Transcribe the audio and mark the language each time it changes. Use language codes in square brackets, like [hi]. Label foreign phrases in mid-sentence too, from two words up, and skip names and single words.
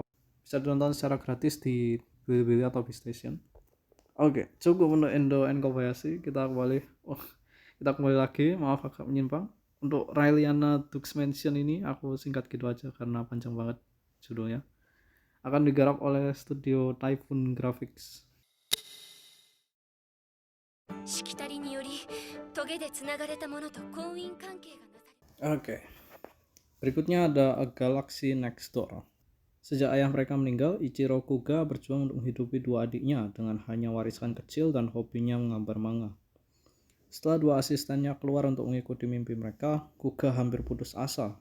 [id] Bisa ditonton secara gratis di Bilibili atau PlayStation. Oke, cukup untuk Endo and Kobayashi. Kita kembali lagi. Maaf agak menyimpang. Untuk Raeliana Dux Mansion ini aku singkat gitu aja karena panjang banget judulnya. Akan digarap oleh studio Typhoon Graphics. [ja] しきたりによりトゲでつながれたものと婚姻関係がなされ [id] Oke. Berikutnya ada A Galaxy Next Door. Sejak ayah mereka meninggal, Ichiro Kuga berjuang untuk menghidupi dua adiknya dengan hanya warisan kecil dan hobinya menggambar manga. Setelah dua asistennya keluar untuk mengikuti mimpi mereka, Kuga hampir putus asa.